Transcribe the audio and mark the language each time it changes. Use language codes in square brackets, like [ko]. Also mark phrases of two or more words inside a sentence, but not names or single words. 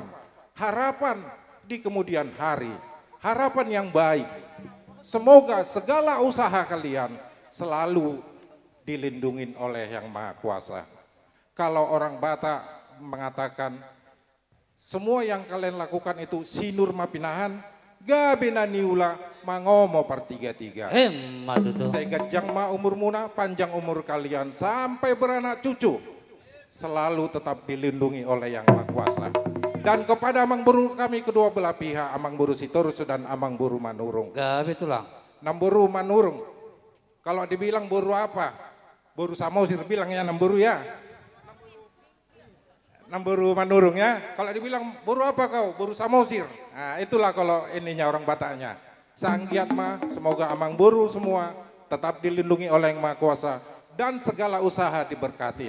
[id] Harapan di kemudian hari, harapan yang baik. Semoga segala usaha kalian selalu dilindungi oleh Yang Maha Kuasa. Kalau orang Batak mengatakan semua yang kalian lakukan itu [bbc] sinur mapinahan, gabena niula mangomo partiga-tiga. Matutu. Saya gajang ma umur muna, [id] panjang umur kalian sampai beranak cucu. Selalu tetap dilindungi oleh Yang Maha Kuasa. Dan kepada Amang Buru kami kedua belah pihak, Amang Buru Sitorus dan Amang Buru Manurung. [bbc] Gabe tulang. [id] Namburu Manurung. Kalau dibilang buru apa? Buru Samosir bilang ya Namburu ya. Namburu Manurung ya. Kalau dibilang buru apa kau? Buru Samosir. Nah, itulah kalau ininya orang Bataknya. Sanggiat mah, semoga Amang Buru semua tetap dilindungi oleh Yang Maha Kuasa dan segala usaha diberkatin.